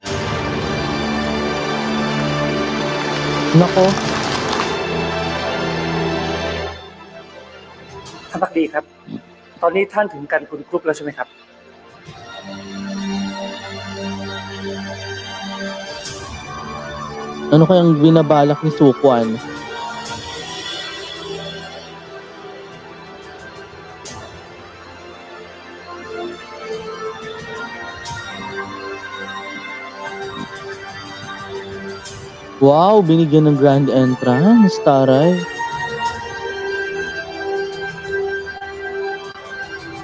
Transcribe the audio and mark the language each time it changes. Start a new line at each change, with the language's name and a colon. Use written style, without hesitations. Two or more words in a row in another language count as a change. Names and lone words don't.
Filipino: Nako.
Thai: ท่านพักดีครับ ตอนนี้ท่านถึงกันกุลกรุ๊ปแล้วใช่ไหมครับ
Filipino: Ano kayang binabalak ni Sukwan? Wow, binigyan ng
English: grand entrance,
Filipino: taray.